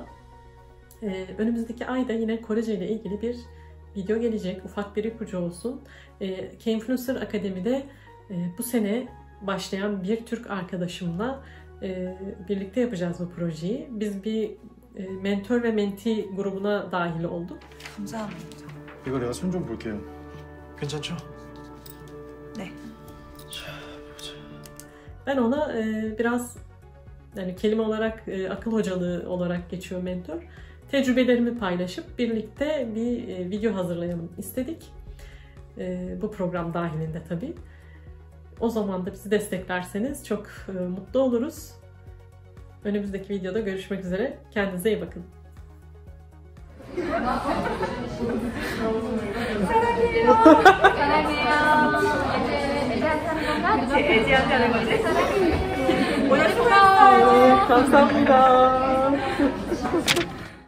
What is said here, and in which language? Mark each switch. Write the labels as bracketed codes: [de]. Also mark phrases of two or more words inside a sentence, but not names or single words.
[tr] Önümüzdeki ayda yine Korece ile ilgili bir video gelecek. Ufak bir ipucu olsun. K-Influencer Akademi'de bu sene başlayan bir Türk arkadaşımla birlikte yapacağız bu projeyi. Biz bir mentor ve mentee grubuna dahil olduk. [ko] 감사합니다. 이거 내가 손 좀 볼게요. 괜찮죠? 네. [tr] Ben ona biraz yani kelime olarak akıl hocalığı olarak geçiyor mentor. Tecrübelerimi paylaşıp birlikte bir video hazırlayalım istedik. Bu program dahilinde tabii. O zaman da bizi desteklerseniz çok mutlu oluruz. Önümüzdeki videoda görüşmek üzere. Kendinize iyi bakın. [ko] 사랑해요. 사랑해요. 그치, 애지한테 하는 거지? 오늘 수고했어요. 감사합니다.